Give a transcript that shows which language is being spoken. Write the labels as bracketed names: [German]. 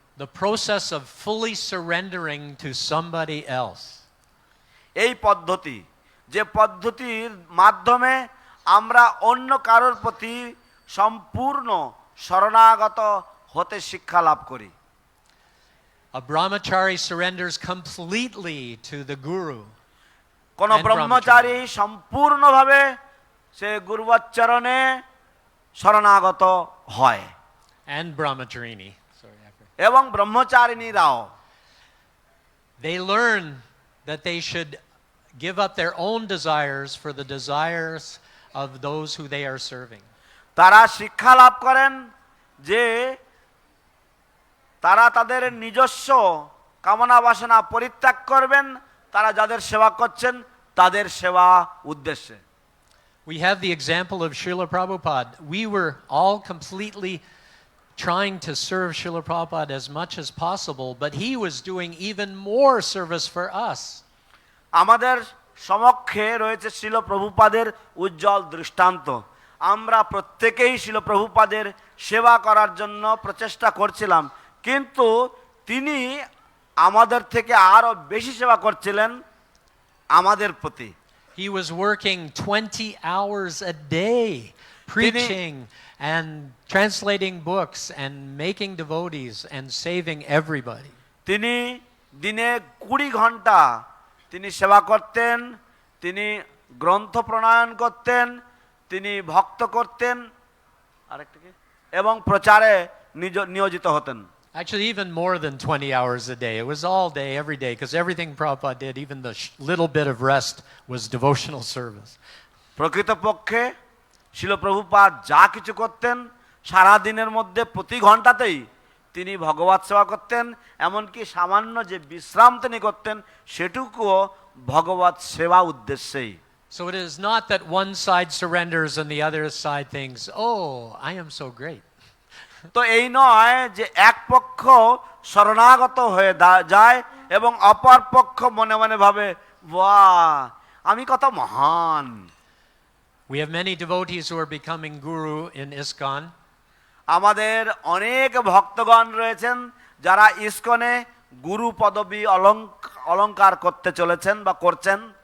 [English] The process of fully surrendering to somebody else. [Bangla] এই পদ্ধতি যে পদ্ধতির মাধ্যমে আমরা অন্য কারোর প্রতি সম্পূর্ণ শরণাগত হতে শিক্ষা লাভ করি। [English] A brahmachari surrenders completely to the guru. [Bangla] কোন ব্রহ্মচারী সম্পূর্ণভাবে সে গুরুবচরণে শরণাগত হয়। [English] And brahmacharini. [Bangla] এবং ব্রহ্মচারিণীরাও [English] they learn that they should give up their own desires for the desires of those who they are serving. [Bangla] তারা শিক্ষা লাভ করেন যে তারা তাদের নিজস্ব কামনা বাসনা পরিত্যাগ করবেন তারা যাদের সেবা করছেন তাদের সেবা উদ্দেশ্যে। [English] We have the example of Srila Prabhupada. We were all completely trying to serve Srila Prabhupada as much as possible, but he was doing even more service for us. [Bangla] আমাদের সমক্ষে রয়েছে শ্রীল প্রভুপাদের উজ্জ্বল দৃষ্টান্ত। আমরা প্রত্যেকেই শ্রীল প্রভুপাদের সেবা করার জন্য প্রচেষ্টা করছিলাম, কিন্তু তিনি আমাদের থেকে আরো বেশি সেবা করছিলেন আমাদের প্রতি। [English] He was working 20 hours a day preaching and translating books and making devotees and saving everybody. [Bangla] তিনি দিনে 20 ঘন্টা তিনি সেবা করতেন, তিনি গ্রন্থ প্রণয়ন করতেন, তিনি ভক্ত করতেন, আরেকটা কি, এবং প্রচারে নিয়োজিত হতেন। [English] Actually, even more than 20 hours a day. It was all day, every day, because everything Prabhupada did, even the little bit of rest, was devotional service. [Bangla] প্রকৃতপক্ষে শিল প্রভুপাদ যা কিছু করতেন সারা দিনের মধ্যে প্রতি ঘন্টাতেই তিনি ভগবত সেবা করতেন, এমনকি সামান্য যে বিশ্রাম তিনি করতেন সেটুকুও ভগবত সেবা উদ্দেশ্যেই। [English] So it is not that one side surrenders and the other side thinks, oh, I am so great. [Bangla] তো এই নয় যে এক পক্ষ শরণাগত হয়ে যায় এবং অপর পক্ষ মনে মনে ভাবে, বাহ, আমি কত মহান। [English] We have many devotees who are becoming guru in ISKCON. [Bangla] আমাদের অনেক ভক্তগণ রয়েছেন যারা ইসকনে গুরু পদবী অলংকার করতে চলেছেন বা করছেন।